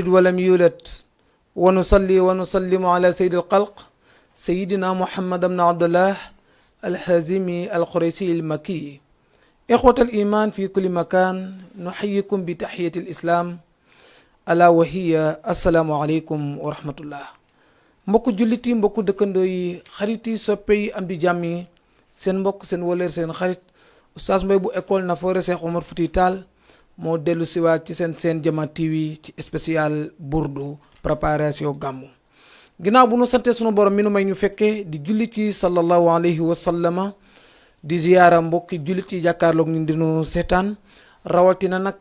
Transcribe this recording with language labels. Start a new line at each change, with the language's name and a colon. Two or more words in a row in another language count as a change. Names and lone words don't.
Arabic: ولم يولد ونصلي ونسلم على سيد الخلق سيدنا محمد بن عبد الله الحازمي القريشي المكي إخوة الإيمان في كل مكان نحييكم بتحية الإسلام ألا وهي السلام عليكم ورحمة الله
Wolof: mbokku jullit yi mbokku dëkkandoo yi xarit yi soppe yi am di jàmm yi seen mbokk seen wëlër seen xarit
Arabic: Oustaz
Wolof: Mbaye bu école Nafoore Cheikh Omar Fouti Tall moo dellu siwaat ci seen Jama TV ci spécial Burdu préparation gàmmu ginnaaw bu nu sante sunu borom mi nu may ñu fekkee di jullit yi
Arabic: صلى الله عليه وسلم
Wolof: di ziyaara mbokki jullit yi jàkkaarloog ñu dinu seetaan rawatina nag